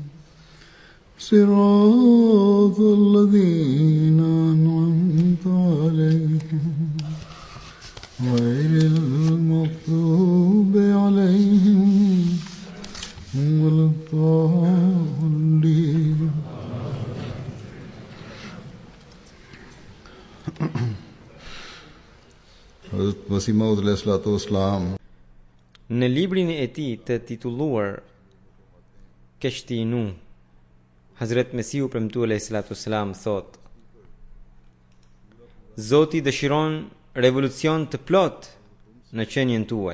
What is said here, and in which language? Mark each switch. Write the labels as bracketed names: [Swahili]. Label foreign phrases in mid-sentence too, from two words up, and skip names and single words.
[Arabic] صراط الذين أنعمت عليهم غير المغضوب عليهم ولا الضالين. [Albanian] Hazrat Masih Maud [Arabic] عليه الصلاة والسلام [Albanian] në librin e tij të titulluar Keshti i Nuh, Hazrat Mesiu premtuar [Arabic] عليه الصلاة والسلام [Albanian] thot: Zoti dëshiron revolucion të plot në qenien tuaj.